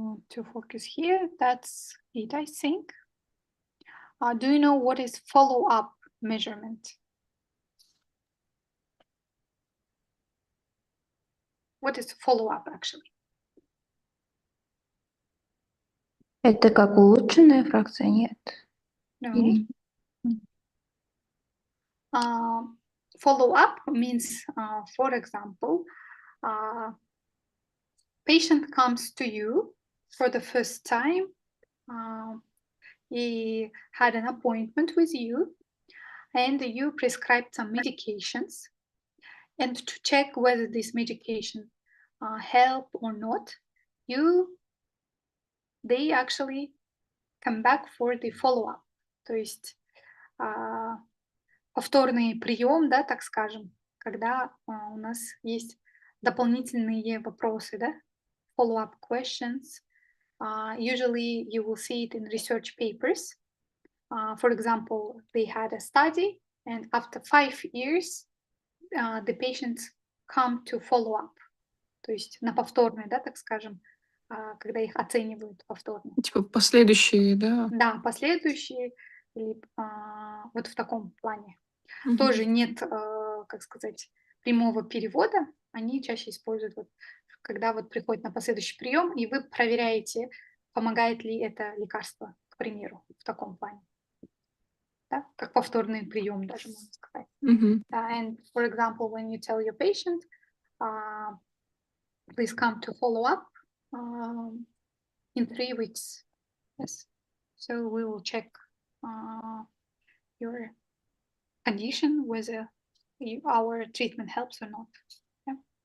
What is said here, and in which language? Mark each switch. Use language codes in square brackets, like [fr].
[en] To focus here, that's it, I think. Do you know what is follow-up measurement? What is follow-up actually? [ru] Это как улучшенная фракция, нет? [en] No. Follow-up means, for example, patient comes to you for the first time. He had an appointment with you and you prescribed some medications. And to check whether this medication help or not, they actually come back for the follow-up. [ru] То есть повторный прием, да, так скажем, когда у нас есть дополнительные вопросы, да, [en] follow-up questions. Usually you will see it in research papers. For example, they had a study and after 5 years the patients come to follow up. [ru] То есть на повторные, да, так скажем, когда их оценивают повторно. Типа последующие, да? Да, последующие, вот в таком плане. Тоже нет, как сказать, прямого перевода. Они чаще используют, вот, когда вот приходит на последующий прием, и вы проверяете, помогает ли это лекарство, к примеру, в таком плане. Да? Как повторный прием даже, можно сказать. [en] And for example, when you tell your patient, please come to follow up in 3 weeks. Yes. So we will check your condition, whether our treatment helps or not. Yeah.